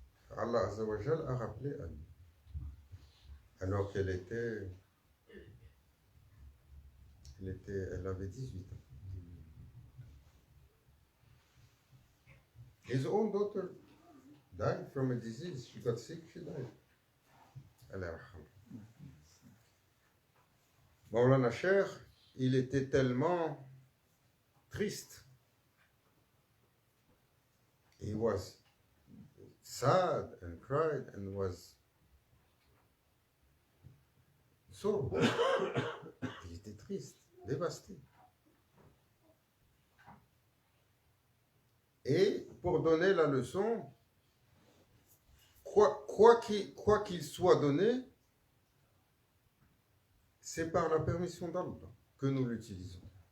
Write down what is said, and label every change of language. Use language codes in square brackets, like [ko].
[fr] Allah Azza wa Jal a rappelé à lui, alors qu'elle elle avait 18 ans. [en] His own daughter died from a disease. She got sick, she died. Allah yarham. [fr] Maulana Cheikh, il était tellement triste. [en] He was sad and cried and was so. [fr] Il était triste, dévasté. Et pour donner la leçon, quoi qu'il soit donné, c'est par la permission d'Allah que nous l'utilisons.